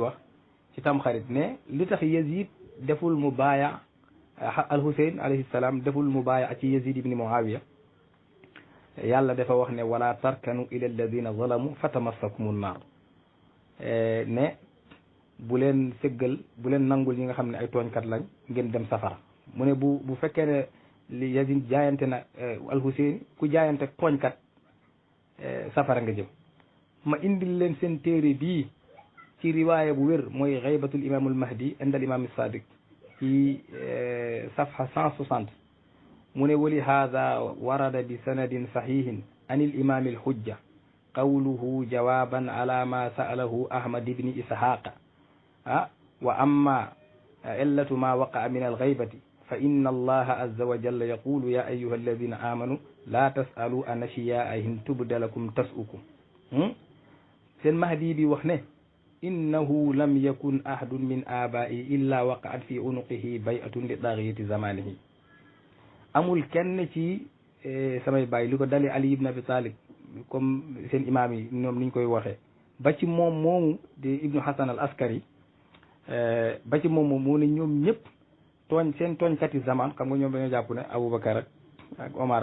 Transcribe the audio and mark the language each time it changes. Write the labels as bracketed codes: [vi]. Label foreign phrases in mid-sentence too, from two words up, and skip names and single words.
[wo] wax ci tamxarit ne li tax Yazid deful mu baaya al Hussein [ar] عليه السلام [wo] deful mu baaya ci Yazid ibn Muawiya yàlla dafa wax ne [ar] ولا تركنوا إلى الذين ظلموا فتمسكم النار [wo] ne bu leen sëggal bu leen nangul ñi nga xam ne ay tooñkat lañ ngeen dem safara mu ne bu fekkee ne li Yazid jaayante na al Hussein ku jaayante tooñkat safara nga jëm. ma indil leen seen téere bii ci riwaaya bu wér mooy xaybatul imaamul mahdi indal imaam sadiq ci safha [ar] 160 [wo] mu ne [ar] ولهذا ورد بسند صحيح عن الإمام الحجة قوله جوابا على ما سأله أحمد بن إسحاق وأما علة ما وقع من الغيبة فإن الله عز وجل يقول يا أيها الذين آمنوا لا تسألوا عن أشياء تبد لكم تسؤكم [wo] seen mahdi bi wax ne [ar] إنه لم يكن أحد من آبائي إلا وقعت في عنقه بيعة لطاغية زمانه [wo] amul kenn ci samay baay li ko dali Ali ibn Abi Talib comme seen imaam yi ñoom niñ koy waxee ba ci moom moomu di Ibnu Hasan al Askari ba ci moom moo ne ñoom ñëpp tooñ seen tooñkati zaman xam nga ñoom dañoo jàpp ne Aboubacar ak Omar